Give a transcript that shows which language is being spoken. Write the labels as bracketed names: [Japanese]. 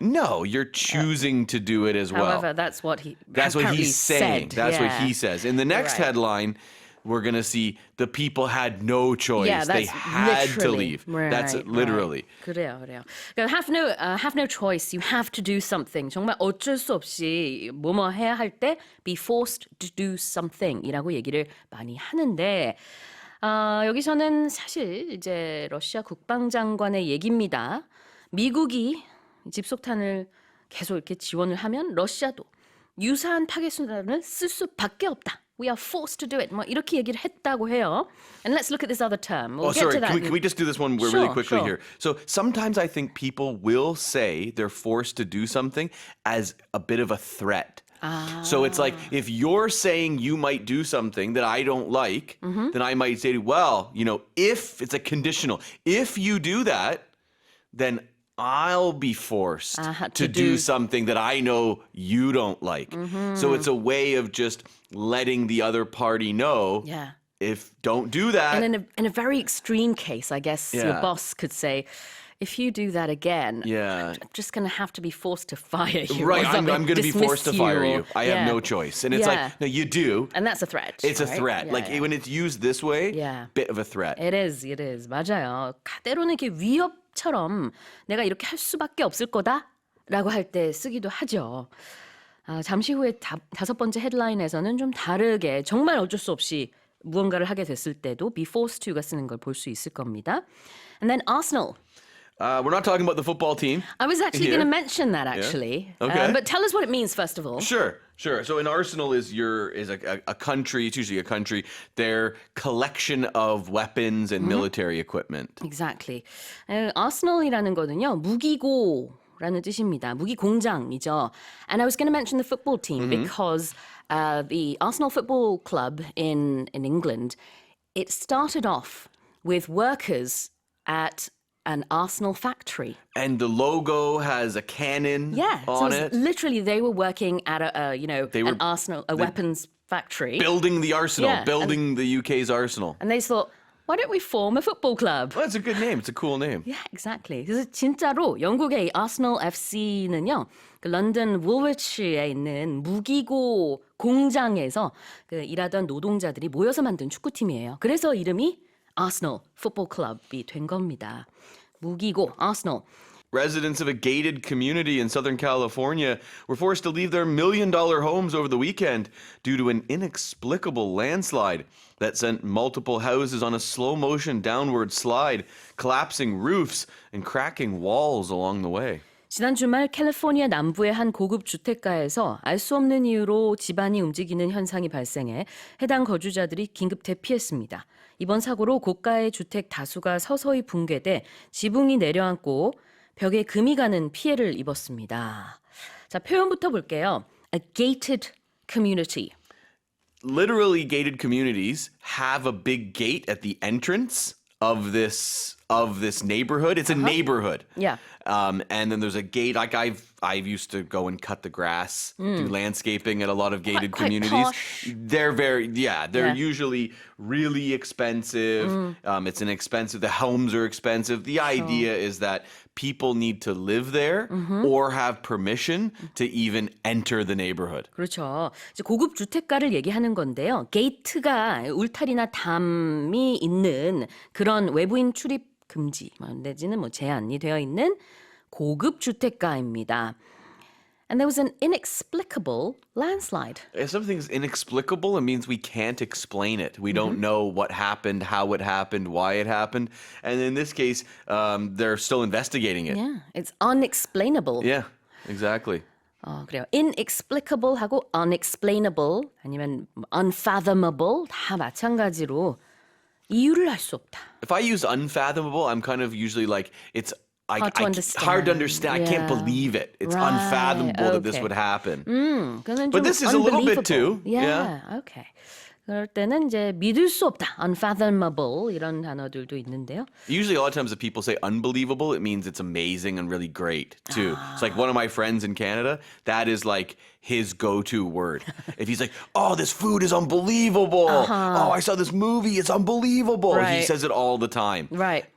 [English] No, you're choosing to do it as well. However, that's what he's saying. said. That's what he says. In the next headline, we're going to see the people had no choice. Yeah, they that's had to literally. leave. That's literally. [Korean] 그래요. 그러니까 [English] have no choice. You have to do something. [Korean] 정말 어쩔 수 없이 뭐뭐 해야 할 때 [English] be forced to do something [Korean] 이라고 얘기를 많이 하는데 여기서는 사실 이제 러시아 국방장관의 얘기입니다. 미국이 집속탄을 계속 이렇게 지원을 하면 러시아도 유사한 파괴수단을 쓸 수밖에 없다. [English] We are forced to do it. [Korean] 뭐 이렇게 얘기를 했다고 해요. [English] And let's look at this other term. We'll get sorry. to that. Can we just do this one really quickly here? So sometimes I think people will say they're forced to do something as a bit of a threat. So it's like, if you're saying you might do something that I don't like, then I might say, well, if it's a conditional, if you do that, then I'll be forced to do something that I know you don't like. So it's a way of just letting the other party know, if don't do that. And in a very extreme case, I guess your boss could say, if you do that again, I'm just going to have to be forced to fire you. Right, I'm going to be forced to fire you. I have no choice. And it's like, no, you do. And that's a threat. It's a threat. Like when it's used this way, bit of a threat. It is. [Korean] 맞아요. 때로는 이렇게 위협처럼 내가 이렇게 할 수밖에 없을 거다라고 할 때 쓰기도 하죠. 잠시 후에 다섯 번째 헤드라인에서는 좀 다르게 정말 어쩔 수 없이 무언가를 하게 됐을 때도 [English] be forced to [Korean] 가 쓰는 걸 볼 수 있을 겁니다. [English] And then Arsenal. We're not talking about the football team. I was actually going to mention that, actually. Yeah. Okay. But tell us what it means, first of all. Sure. So an arsenal is a country, it's usually a country, their collection of weapons and military equipment. Exactly. [Korean] Arsenal이라는 거는요, 무기고라는 뜻입니다. 무기 공장이죠. [English] And I was going to mention the football team because the Arsenal Football Club in England, it started off with workers at an Arsenal factory. And the logo has a cannon on it. Literally, they were working at an Arsenal, a weapons factory. Building the arsenal, building the UK's arsenal. And they thought, why don't we form a football club? Well, that's a good name. It's a cool name. Yeah, exactly. [Korean] 그래서 진짜로 영국의 아스널 FC는요, 그 런던 울버치에 있는 무기고 공장에서 그 일하던 노동자들이 모여서 만든 축구팀이에요. 그래서 이름이 Arsenal Football Club이 된 겁니다. 무기고, Arsenal. [English] Residents of a gated community in Southern California were forced to leave their $1 million homes over the weekend due to an inexplicable landslide that sent multiple houses on a slow-motion downward slide, collapsing roofs and cracking walls along the way. [Korean] 지난 주말 캘리포니아 남부의 한 고급 주택가에서 알 수 없는 이유로 집안이 움직이는 현상이 발생해 해당 거주자들이 긴급 대피했습니다. 이번 사고로 고가의 주택 다수가 서서히 붕괴돼 지붕이 내려앉고 벽에 금이 가는 피해를 입었습니다. 자, 표현부터 볼게요. [English] A gated community. Literally, gated communities have a big gate at the entrance of this neighborhood. It's a neighborhood. Yeah. And then there's a gate. Like I used to go and cut the grass, do landscaping at a lot of gated Quite communities. posh. They're they're usually really expensive. It's inexpensive. The homes are expensive. The idea is that people need to live there or have permission to even enter the neighborhood. [Korean] 그렇죠. 이제 고급 주택가를 얘기하는 건데요. 게이트가 울타리나 담이 있는 그런 외부인 출입 금지 내지는 제한이 되어 있는 고급 주택가입니다. [English] And there was an inexplicable landslide. If something's inexplicable, it means we can't explain it. We don't know what happened, how it happened, why it happened. And in this case, they're still investigating it. Yeah, it's unexplainable. Yeah, exactly. [Korean] 그래요. inexplicable 하고 unexplainable 아니면 unfathomable 다 마찬가지로 이유를 알 수 없다. [English] If I use unfathomable, I'm kind of usually like, it's hard to understand. Hard to understand. I can't Yeah. believe it. It's Right, unfathomable that this okay. would happen. [Korean] 그건 [English] But [Korean] 좀 [English] this is a little bit unbelievable. too. Yeah, okay. [Korean] 그럴 때는 이제 믿을 수 없다, unfathomable 이런 단어들도 있는데요. [English] Usually, a lot of times, if people say unbelievable, it means it's amazing and really great too. It's like one of my friends in Canada. That is like his go-to word. If he's like, "Oh, this food is unbelievable. Oh, I saw this movie. It's unbelievable." He Right. says it all the time. Right.